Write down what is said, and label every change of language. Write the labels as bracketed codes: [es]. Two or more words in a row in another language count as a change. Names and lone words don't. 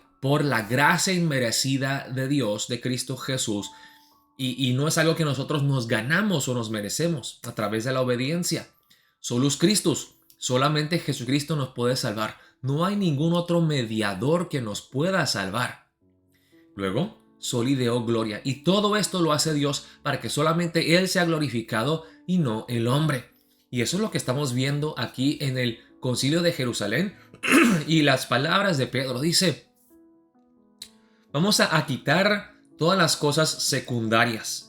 [es] Por la gracia inmerecida de Dios, de Cristo Jesús. Y no es algo que nosotros nos ganamos o nos merecemos a través de la obediencia. [la] Solus Christus. [es] Solamente Jesucristo nos puede salvar. No hay ningún otro mediador que nos pueda salvar. Luego, [la] soli Deo gloria. [es] Y todo esto lo hace Dios para que solamente Él sea glorificado y no el hombre. Y eso es lo que estamos viendo aquí en el Concilio de Jerusalén. Y las palabras de Pedro dice, vamos a quitar todas las cosas secundarias.